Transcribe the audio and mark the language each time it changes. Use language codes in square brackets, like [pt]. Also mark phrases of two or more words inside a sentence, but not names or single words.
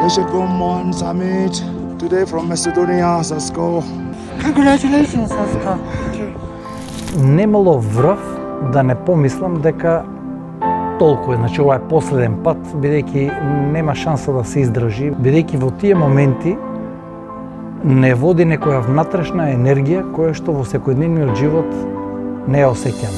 [en] Welcome on summit today from Macedonia, Sasko. Congratulations, Sasko. [mk] Немало врв да не помислам дека толку е. Значи, ова е последен пат, бидејќи нема шанса да се издржи, бидејќи во тие моменти не води некоја внатрешна енергија која што во секојдневниот живот не ја осеќаме.